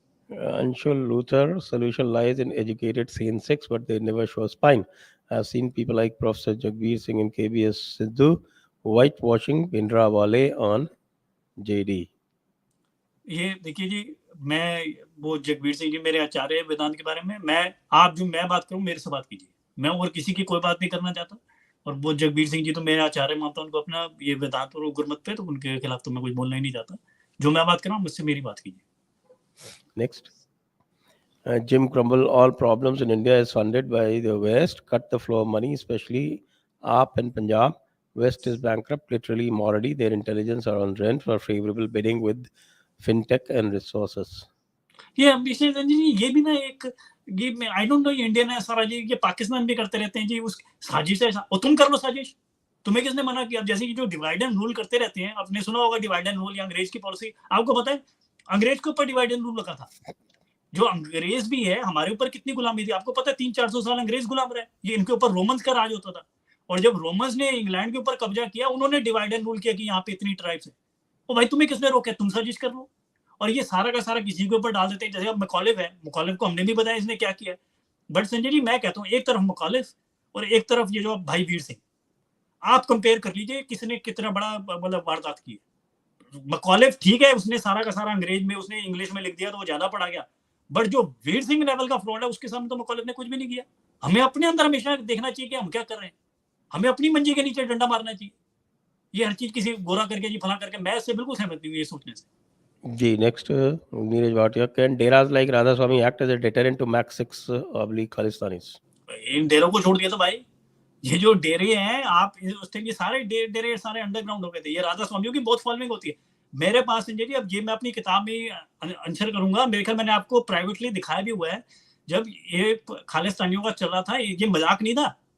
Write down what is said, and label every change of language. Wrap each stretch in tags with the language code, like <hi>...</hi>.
<en>Anshul Luther, solution lies in educated sane sex, but they never show spine. I've seen people like Professor Jagbir Singh and KBS Sidhu whitewashing Bindra Wale on JD.</en> <hi>ये देखिए जी, मैं वो जगबीर सिंह जी मेरे आचार्य वेदांत के बारे में, मैं बात करूं, मेरे से बात कीजिए। मैं और किसी की कोई बात नहीं करना चाहता। और वो जगबीर सिंह जी तो मेरे आचार्य मानता हूं उनको अपना, ये वेदांत और गुरमत पे, तो उनके खिलाफ तो मैं कुछ बोलना ही नहीं चाहता। जो मैं बात कर रहा हूं, मुझसे मेरी बात कीजिए।</hi> <en>Next. Jim Crumble, all problems in India is funded by the West. Cut the flow of money, especially AAP and Punjab. West is bankrupt, literally, morally. Their intelligence are on rent for favorable bidding with fintech and resources.</en> <hi>ये अभिषेक जी, ये भी ना एक, ये</hi> <en>I don't know,</en> <hi>ये Indian है सारा जी, ये पाकिस्तान भी करते रहते हैं जी। उस साजिश है, और तुम कर लो साजिश। तुम्हें किसने मना किया? जैसे कि जो डिवाइड एंड रूल करते रहते हैं, आपने सुना होगा डिवाइड एंड रूल या अंग्रेज की पॉलिसी। आपको पता है अंग्रेज के ऊपर डिवाइड एंड रूल लगा था। जो अंग्रेज भी है, हमारे ऊपर कितनी गुलामी थी आपको पता है? 300-400 साल अंग्रेज गुलाम रहे। ये इनके ऊपर रोमन्स का राज होता था। और जब रोमन्स ने इंग्लैंड के ऊपर कब्जा किया, उन्होंने डिवाइड एंड रूल किया कि यहाँ पे इतनी ट्राइब्स है। तो भाई तुम्हें किसने रोका? तुम साजिश कर लो। और ये सारा का सारा किसी के ऊपर डाल देते हैं। जैसे अब मुखालिफ है, मुखालिफ को हमने भी बताया इसने क्या किया। बट संजय जी, मैं कहता हूँ, एक तरफ मुखालिफ और एक तरफ ये जो भाई वीर सिंह, आप कंपेयर कर लीजिए किसने कितना बड़ा मतलब वारदात की है। मुखालिफ ठीक है, उसने सारा का सारा अंग्रेज में उसने इंग्लिश में लिख दिया तो वो ज्यादा पड़ा गया। बट जो वीर सिंह लेवल का फ्रॉड है, उसके सामने तो मुखालिफ ने कुछ भी नहीं किया। हमें अपने अंदर हमेशा देखना चाहिए कि हम क्या कर रहे हैं। हमें अपनी मंजी के नीचे डंडा मारना चाहिए। ये हर चीज किसी गोरा करके जी फला करके, मैं इससे बिल्कुल सहमत नहीं हूँ ये सोचने से।</hi> <en>G, next, Neeraj Bhatia. Can Deras like Radha Swami act as a deterrent to Max 6 Khalistanis?</en> <hi>इन डेरों को छोड़ दिया तो भाई, ये जो डेरे हैं, आप उस टाइम ये सारे डेरे सारे अंडरग्राउंड हो गए थे। ये राधा स्वामियों की बहुत फॉलोइंग होती है मेरे पास संजय जी। अब ये मैं अपनी किताब में आंसर करूंगा। मेरे ख्याल मैंने आपको प्राइवेटली दिखाया भी हुआ है। जब ये खालिस्तानियों का चल रहा था, ये मजाक नहीं था।</hi>